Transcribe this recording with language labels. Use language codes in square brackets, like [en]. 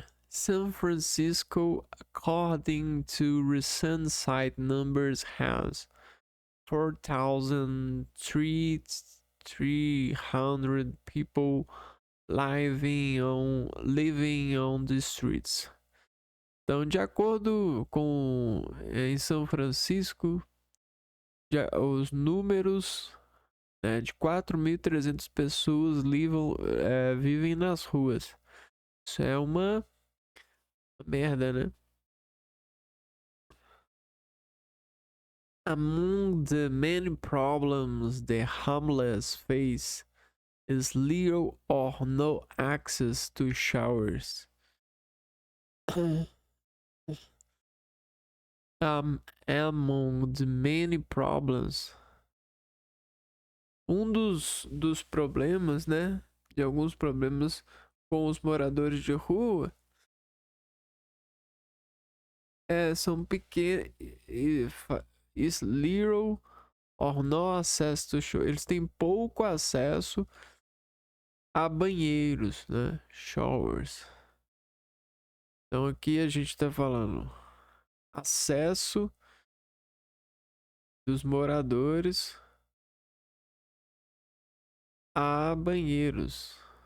[en] San Francisco, according to recent site numbers, has 4,300 people living on the streets. [pt] Então, de acordo com em São Francisco, os números de 4.300 pessoas vivem nas ruas. Isso é uma merda, né? [en] Among the many problems the homeless face is little or no access to showers. Among the many problems, [pt] dos problemas, né? De alguns problemas com os moradores de rua são pequenos. [en] Is little or no access to showers. [pt] Eles têm pouco acesso a banheiros, né? Showers. Então aqui a gente está falando acesso dos moradores a banheiros.